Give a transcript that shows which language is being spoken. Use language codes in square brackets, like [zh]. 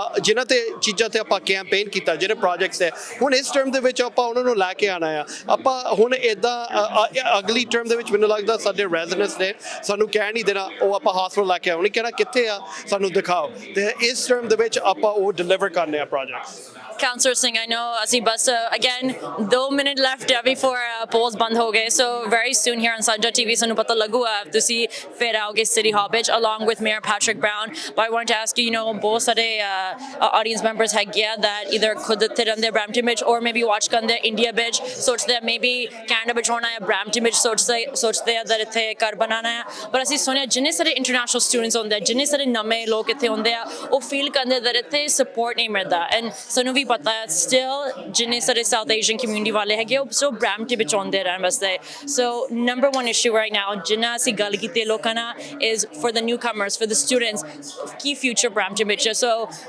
[pa] ਜਿਨ੍ਹਾਂ ਤੇ ਚੀਜ਼ਾਂ ਤੇ ਆਪਾਂ ਕੈਂਪੇਨ ਕੀਤਾ ਜਿਹੜੇ ਪ੍ਰੋਜੈਕਟਸ ਹੈ ਹੁਣ ਇਸ ਟਰਮ ਦੇ ਵਿੱਚ ਆਪਾਂ ਉਹਨਾਂ ਨੂੰ ਲੈ ਕੇ ਆਉਣਾ ਆ ਆਪਾਂ ਹੁਣ ਇੱਦਾਂ ਅਗਲੀ ਟਰਮ ਦੇ ਵਿੱਚ ਮੈਨੂੰ ਲੱਗਦਾ ਸਾਡੇ ਰੈਜ਼ੀਡੈਂਟਸ ਨੇ ਸਾਨੂੰ ਕਹਿ ਨਹੀਂ ਦੇਣਾ ਉਹ ਆਪਾਂ ਹਸਪਤਾਲ ਲੈ ਕੇ ਉਹਨੇ ਕਹਿਣਾ ਕਿੱਥੇ ਆ ਸਾਨੂੰ ਦਿਖਾਓ ਤੇ ਇਸ ਟਰਮ ਦੇ ਵਿੱਚ ਆਪਾਂ ਉਹ ਡਿਲੀਵਰ ਕਰਨੇ ਆ projects [en] Councillor Singh, I know [pa] ਅਸੀਂ ਬਸ [en] again 2 minutes left before polls [pa] ਬੰਦ ਹੋ ਗਏ [en] so very soon here on Sanjha TV [pa] ਸਾਨੂੰ ਪਤਾ ਲੱਗੂਗਾ ਤੁਸੀਂ ਫਿਰ ਆਓਗੇ [en] City Hall ਵਿੱਚ along with Mayor Patrick Brown but I want to ask you you know [pa] ਬਹੁਤ ਸਾਰੇ [en] audience members [pa] ਹੈਗੇ ਆ [en] that either [pa] ਖੁਦ ਇੱਥੇ ਰਹਿੰਦੇ [en] Brampton ਵਿੱਚ or maybe watch ਕਰਦੇ India ਵਿੱਚ ਸੋਚਦੇ ਆ maybe Canada ਵਿੱਚ ਹੋਣਾ ਹੈ Brampton ਵਿੱਚ ਸੋਚਦੇ ਆ that [pa] ਇੱਥੇ ਘਰ ਬਣਾਉਣਾ ਹੈ [en] but [pa] ਅਸੀਂ ਸੁਣਿਆ ਜਿੰਨੇ ਸਾਰੇ [en] international [pa] international students ਹੁੰਦੇ ਆ ਜਿੰਨੇ ਸਾਰੇ ਨਵੇਂ ਲੋਕ ਇੱਥੇ ਹੁੰਦੇ ਆ ਉਹ ਫੀਲ ਕਰਦੇ that ਇੱਥੇ ਸਪੋਰਟ ਨਹੀਂ ਮਿਲਦਾ ਐਂਡ ਸਾਨੂੰ ਵੀ ਪਤਾ ਹੈ ਸਟਿਲ ਜਿੰਨੇ ਸਾਰੇ ਸਾਊਥ ਏਸ਼ੀਅਨ ਕਮਿਊਨਿਟੀ ਵਾਲੇ ਹੈਗੇ ਉਹ ਸੋ ਬ੍ਰੈਂਪਟਨ ਵਿੱਚ ਆਉਂਦੇ ਰਹਿਣ ਵਾਸਤੇ ਸੋ ਨੰਬਰ 1 ਇਸ਼ੂ ਰਾਈਟ ਨਾਓ ਜਿੰਨਾ ਅਸੀਂ ਗੱਲ ਕੀਤੀ ਲੋਕਾਂ ਨਾਲ [en] is for the newcomers for the students [pa] Ki future Brampton ਵਿੱਚ ਸੋ